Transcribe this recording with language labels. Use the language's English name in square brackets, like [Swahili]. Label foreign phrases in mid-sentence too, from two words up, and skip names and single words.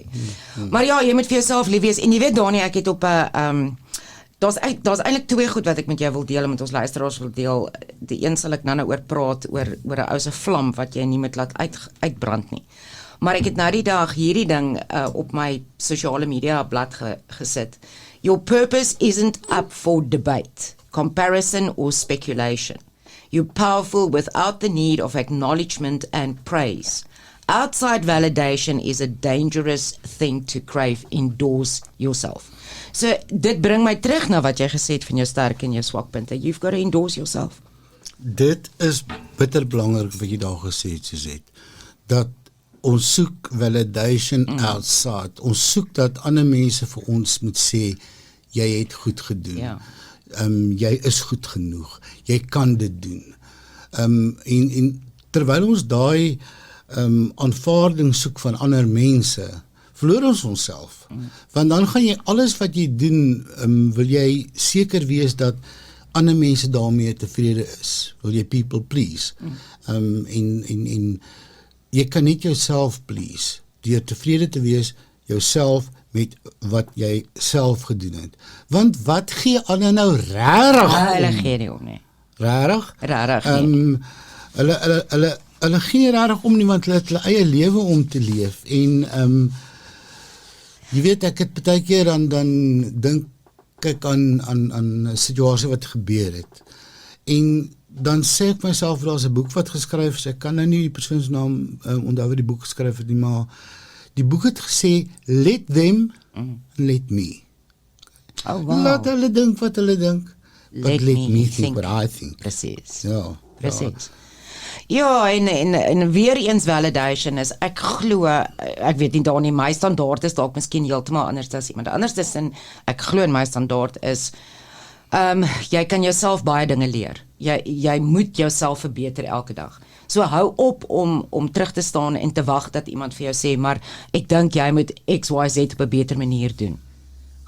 [Afrikaans] Maar ja, jy moet vir jouself lief wees, en jy weet Dani, ek het op 'n, daar's eintlik twee goed wat ek met jou wil deel, met ons luisteraars wil deel. Die een sal ek nou oor praat, oor 'n ou se vlam wat jy nie moet laat uitbrand nie. Maar ek het nou die dag hierdie ding op my sosiale media blad gesit. [English] Your purpose isn't up for debate, comparison or speculation. You're powerful without the need of acknowledgement and praise. Outside validation is a dangerous thing to crave. Endorse yourself. [Afrikaans] So dit bring my terug na wat jy gesê het van jou sterk en jou swakpunte. [English] You've got to endorse yourself. [Afrikaans] Dit is bitter belangrik wat jy daar gesê het, Suzette, dat ons soek [English] validation outside. [Afrikaans] Ons soek dat ander mense vir ons moet sê, jy het goed gedoen. Ja. Jy is goed genoeg. Jy kan dit doen. En terwyl ons daai aanvaarding soek van ander mense, verloor ons onsself. Want dan gaan jy alles wat jy doen, wil jy seker wees dat ander mense daarmee tevrede is. Wil jy [English] people please. [Afrikaans] En jy kan net jouself please, deur tevrede te wees, jouself met wat jy self gedoen het. Want wat gee ander nou rarig om? Hulle gee nie om nie. Rarig? Rarig nie. Hulle gee nie rarig om nie, want hulle het hulle eie lewe om te leef. En jy weet, ek het baie keer dan dink ek aan 'n situasie wat gebeur het. En dan sê ek myself, daar's 'n boek wat geskryf is, ek kan nou nie die persoon se naam onthou wat die boek geskryf het nie, maar die boek het gesê, [English] let them, let me. Oh, wow. [Afrikaans] Laat hulle dink wat hulle dink, [English] but let me think what I think. [Afrikaans] Precies. Ja. Precies. Ja, en weer eens validation is, ek glo, ek weet nie daar nie, my standaard is dalk miskien heeltemal anders as iemand anders is, en ek glo in my standaard is, jy kan jouself baie dinge leer. Jy moet jouself verbeter elke dag. So hou op om terug te staan en te wag dat iemand vir jou sê, maar ek dink jy moet XYZ op 'n beter manier doen.